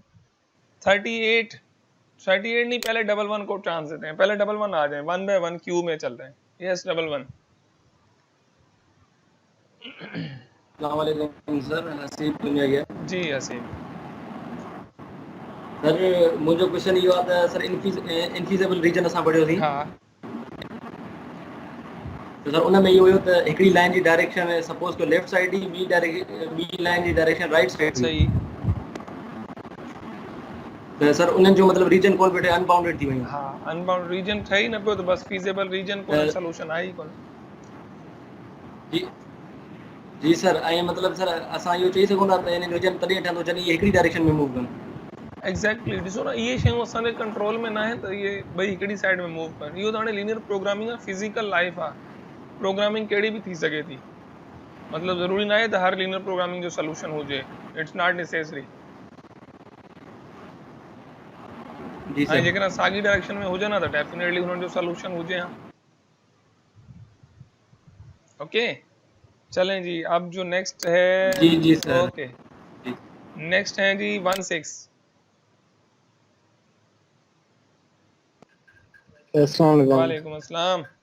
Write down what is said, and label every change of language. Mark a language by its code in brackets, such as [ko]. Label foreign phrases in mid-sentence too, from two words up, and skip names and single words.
[hi] 38, 38 नहीं, पहले [en] double one [hi] को चांस देते हैं, पहले [en] double one [hi] आ जाए, 1 बाय 1 क्यू में चल रहे हैं। [en] yes double one. [ar] السلام عليكم [sd] सर, हसीब दुनिया गया। जी हसीब। सर मुंहिंजो क्वेश्चन इहो आहे त सर [en] infeasible region [sd] असां पढ़ियो हुई, हाँ त सर उन में इहो हुयो त हिकिड़ी लाइन जी डायरेक्शन सपोज कयो [en] left side [sd] ही, ॿी लाइन जी डायरेक्शन [en] right side [sd] हुई, सही। त सर उन्हनि जो मतिलबु रीजन कोन पियो ठहे, अनबाउंडेड थी वियूं। हाँ [en] unbound region [sd] ठही न पियो, तो बस [en] feasible region [sd] कोन, त सोल्यूशन आहे ई कोन। जी जी सर, ऐं मतिलबु सर असां इहो चई सघूं था त हिन रीजन तॾहिं ठहंदो जॾहिं इहे हिकिड़ी डायरेक्शन में मूव कनि। एग्जैक्टली, ॾिसो न, इहे शयूं असांजे कंट्रोल में न आहे त इहे ॿई हिकिड़ी साइड में मूव कनि। इहो त हाणे [en] linear programming [sd] आहे, [en] physical life [sd] आहे, प्रोग्रामिंग कहिड़ी बि थी सघे थी। [hi] मतलब ज़रूरी ना है [sd] त हर [en] linear programming [sd] जो सोल्यूशन हुजे, [en] it's not necessary. [sd] जी ऐं सर। जेकॾहिं साॻी डायरेक्शन में हुजे न त डेफिनेटली हुननि जो सोल्यूशन हुजे हा। [hi] ओके, चलें जी, अब जो नेक्स्ट है, जी जी सर। ओके, जी नेक्स्ट है जी 16। [ar] السلام عليكم وعليكم السلام.